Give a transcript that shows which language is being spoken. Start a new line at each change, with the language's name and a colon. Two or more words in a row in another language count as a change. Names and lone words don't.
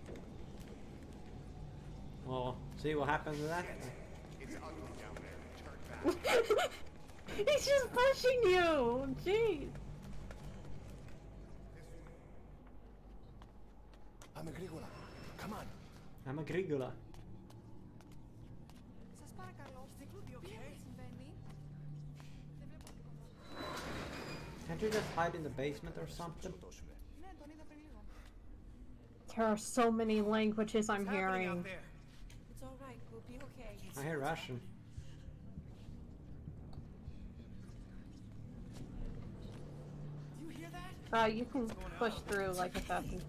English: Well, see what happens with that? It's ugly down there. Turn back. He's just pushing you! Jeez! I'm a Grigola. Come on. I'm a Grigola.
Greek: Σας παρακαλώ, okay? Συμβαίνει. Δεν βλέπω τίποτα.
English: Can't you just hide in the basement or something?
Greek: Ναι, τον είδα πριν λίγο.
English: There are so many languages I'm hearing. It's all right. We'll be okay. I hear Russian. Do you hear that? You can push through like assassins.